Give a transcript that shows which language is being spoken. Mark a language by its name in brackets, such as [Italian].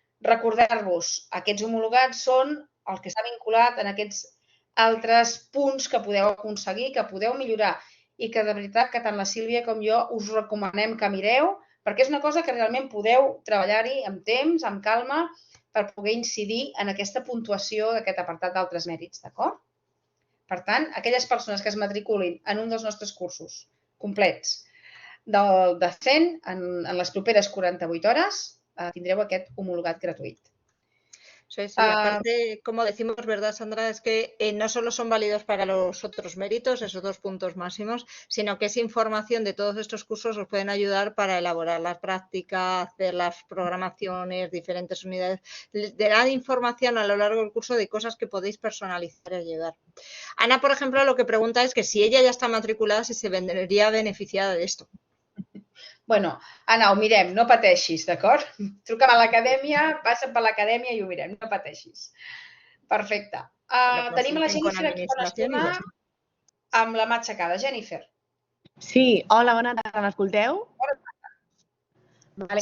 [Catalan] Recordar-vos, aquests homologats són el que està vinculat en aquests altres punts que podeu aconseguir, que podeu millorar i que de veritat que tant la Sílvia com jo us recomanem que mireu perquè és una cosa que realment podeu treballar-hi amb temps, amb calma, per poder incidir en aquesta puntuació d'aquest apartat d'altres mèrits, d'acord? Per tant, aquelles persones que es matriculin en un dels nostres cursos complets de 100, en les properes 48 hores, tindreu aquest homologat gratuït. [Spanish] Sí, aparte, como decimos, ¿verdad, Sandra? Es que no solo son válidos para los otros méritos, esos 2 puntos máximos, sino que esa información de todos estos cursos os pueden ayudar para elaborar las prácticas, hacer las programaciones, diferentes unidades. Les darán información a lo largo del curso de cosas que podéis personalizar y ayudar. Ana, por ejemplo, lo que pregunta es que si ella ya está matriculada, si se vendría beneficiada de esto. [Catalan] Bueno, Ana, ho mirem, no pateixis, d'acord? Truca'm a l'acadèmia, passa per l'acadèmia i ho mirem, no pateixis. Perfecte. Tenim la Jennifer aquí per l'estona amb la mà aixecada. Jennifer. Sí, hola, bona tarda, m'escolteu? Vale,